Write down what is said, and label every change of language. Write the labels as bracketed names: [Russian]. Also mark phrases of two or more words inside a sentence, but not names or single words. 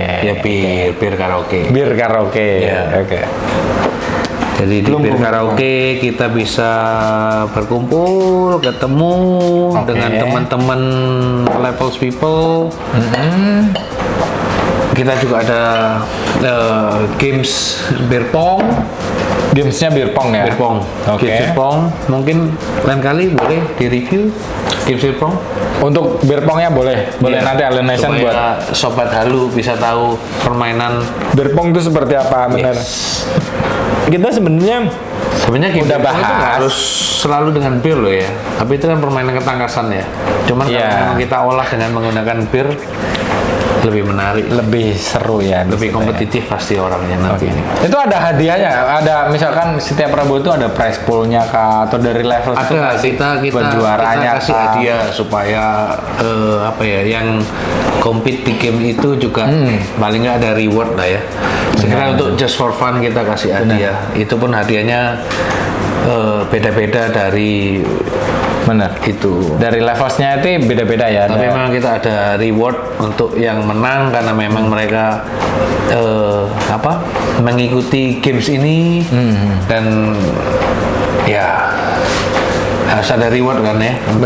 [Indonesian] Ya bir karaoke. Bir karaoke. Ya. Oke. Jadi di bir karaoke kita bisa berkumpul, ketemu dengan teman-teman Levels people. Kita juga ada games beer pong. Gamesnya beer pong ya? Beer pong. Oke. Games beer pong. Mungkin lain kali boleh di-review games beer pong. Untuk beer pongnya boleh Iya. nanti Alenation buat Supaya sobat halu bisa tahu permainan. beer pong itu seperti apa benar. Kita sebenarnya Sebenarnya game udah beer pong itu nggak bahas. harus selalu dengan bir loh ya. Tapi itu kan permainan ketangkasan ya. Cuman Iya. kalau memang kita olah dengan menggunakan bir, lebih menarik, lebih seru ya. di lebih situ kompetitif pasti orangnya nanti. Itu ada hadiahnya, ada misalkan setiap Rabu itu ada [English] prize poolnya [Indonesian] kah, atau dari level Ada kita buat juaranya kita kasih kah? hadiah supaya apa ya, yang compete di game itu juga paling nggak ada reward lah ya. Sekarang untuk [English] just for fun [Indonesian] kita kasih hadiah. Itu pun hadiahnya beda-beda dari Benar. itu. Dari levelsnya itu beda-beda ya. Tapi ada- memang kita ada reward untuk yang menang karena memang mereka mengikuti games ini dan ya harus ada reward kan ya untuk